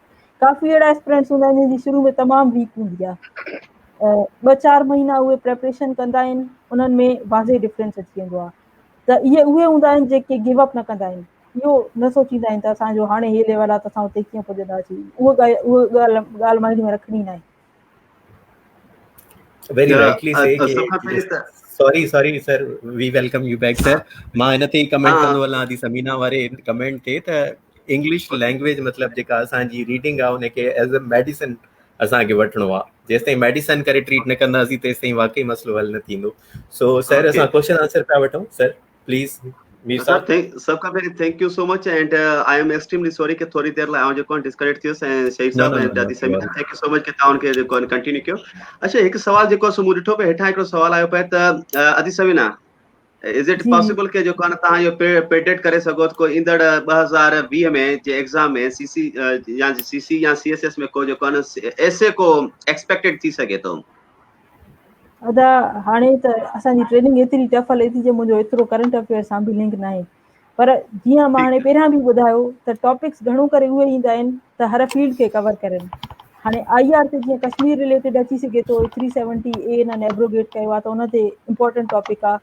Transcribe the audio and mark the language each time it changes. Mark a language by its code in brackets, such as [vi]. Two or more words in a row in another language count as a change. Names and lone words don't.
[sd] काफ़ी अहिड़ा एस्पिरेंट्स हूंदा आहिनि जंहिंजी शुरू में तमामु वीक हूंदी आहे, 2-4 महीना उहे प्रिपरेशन कंदा आहिनि, उन्हनि में वाज़े डिफरेंस अची वेंदो आहे। त उहे हूंदा आहिनि जेके [en] give up [sd] न कंदा आहिनि, इहो न सोचींदा आहिनि त असांजो हाणे हे लेवल आहे त असां उते कीअं पुॼंदासीं, उहा ॻाल्हि माइंड में रखणी न आहे। [en] very rightly said [sd] सभ खां पहिरीं त [en] sorry sir, we welcome you back sir. [sd] मां हिन ते ई कमेंट कंदो हलां थी समीना वारे कमेंट ते त [en] English language [sd] मतिलबु जेका असांजी रीडिंग आहे उनखे [en] as a medicine [sd] असांखे वठिणो आहे। जेसि ताईं मेडिसिन करे ट्रीट न कंदासीं तेसि ताईं वाकई मसलो हल न थींदो। सो सर असां [en] question answer [sd] पिया वठूं, [en] sir please. [sd] सर सब खां पहिरीं [en] thank you so much and I am extremely sorry [sd] कि थोड़ी देर लाइ जेको डिस्कनेक्ट थियुसि ऐं शहीद साहब ऐं दादी समीना [en] thank you so much [sd] कि तव्हां हुनखे जेको कंटिन्यू कयो। अच्छा, हिकु सवाल जेको मूं ॾिठो पियो हेठां हिकिड़ो सवाल आयो पियो त अदी समीना [en] is it possible [sd] कि जेको आहे तव्हां इहो प्रेडिक्ट करे सघो को ईंदड़ 2020 में जे एग्ज़ाम में CC या CSS में को जेको आहे न ऐसे को एक्सपेक्टेड थी सघे थो? अदा हाणे त असांजी ट्रेनिंग एतिरी टफ हले थी जो मुंहिंजो एतिरो [en] current affair [sd] सां बि लिंक न आहे, पर जीअं मां हाणे पहिरियां बि ॿुधायो त टॉपिक्स घणो करे उहे ईंदा आहिनि त हर फील्ड खे कवर करनि। हाणे IR ते जीअं कश्मीर रिलेटेड अची सघे थो, 370A हिननि एब्रोगेट कयो आहे त उन ते [en] important topic [sd] आहे।